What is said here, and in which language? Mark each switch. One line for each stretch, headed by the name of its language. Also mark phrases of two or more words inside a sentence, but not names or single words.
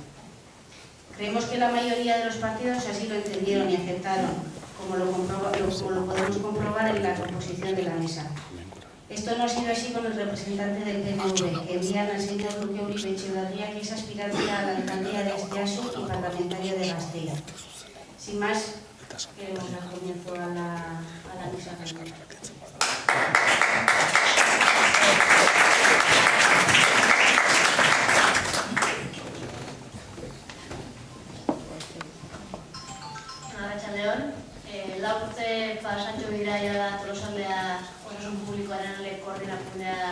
Spanish: Creemos que la mayoría de los partidos así lo entendieron y aceptaron, como lo podemos comprobar en la composición de la mesa. Esto no ha sido así con el representante del PNV, que envían al señor Luque Uribe Etxeberria, que es aspirante a la alcaldía de Asteasu y parlamentario de Gasteiz. Sin más, queremos dar comienzo a la mesa.
Basque: Lau urte pasatxo dira jada Tolosaldea osasun publikoaren alde koordinakundea